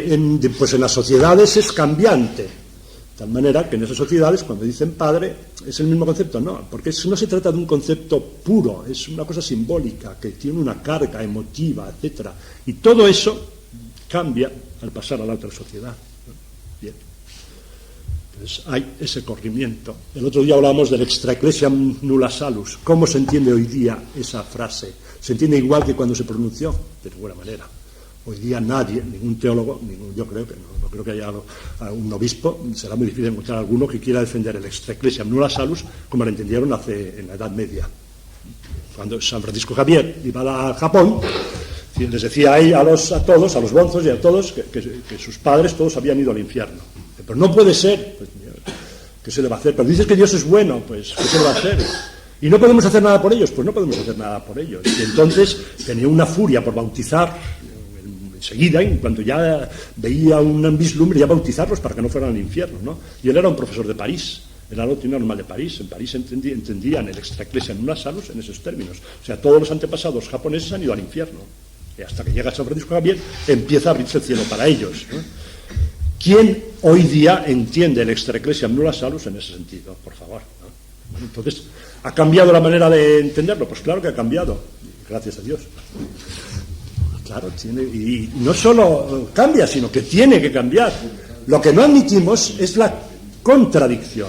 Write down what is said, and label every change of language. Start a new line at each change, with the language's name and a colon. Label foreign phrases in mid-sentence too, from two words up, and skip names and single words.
Spanish: Pues en las sociedades es cambiante. De tal manera que en esas sociedades, cuando dicen padre, es el mismo concepto. No, porque no se trata de un concepto puro, es una cosa simbólica, que tiene una carga emotiva, etcétera. Y todo eso cambia al pasar a la otra sociedad. Bien. Entonces hay ese corrimiento. El otro día hablábamos del
Latin: extra ecclesiam nulla salus.
Spanish: ¿Cómo se entiende hoy día esa frase? ¿Se entiende igual que cuando se pronunció? De ninguna manera. Hoy día nadie, ningún teólogo, yo creo que no creo que haya un obispo, será muy difícil encontrar alguno que quiera defender el
Latin: extra ecclesiam nulla salus
Spanish: como lo entendieron en la Edad Media. Cuando San Francisco Javier iba a Japón, les decía ahí a todos, a los bonzos y a todos, que sus padres todos habían ido al infierno. Pero no puede ser, pues, ¿qué se le va a hacer? Pero dices que Dios es bueno, pues ¿qué se le va a hacer? Y no podemos hacer nada por ellos, pues no podemos hacer nada por ellos. Y entonces tenía una furia por bautizar enseguida, en cuanto ya veía un vislumbre, ya bautizarlos para que no fueran al infierno, ¿no? Y él era un profesor de París, era la doctrina normal de París. En París entendían el
Latin: extra ecclesiam nulla salus
Spanish: en esos términos. O sea, todos los antepasados japoneses han ido al infierno. Y hasta que llega San Francisco Javier, empieza a abrirse el cielo para ellos, ¿no? ¿Quién hoy día entiende el
Latin: extra ecclesiam nulla salus
Spanish: en ese sentido? Por favor, ¿no? Bueno, entonces, ¿ha cambiado la manera de entenderlo? Pues claro que ha cambiado, gracias a Dios. Claro, y no solo cambia, sino que tiene que cambiar. Lo que no admitimos es la contradicción.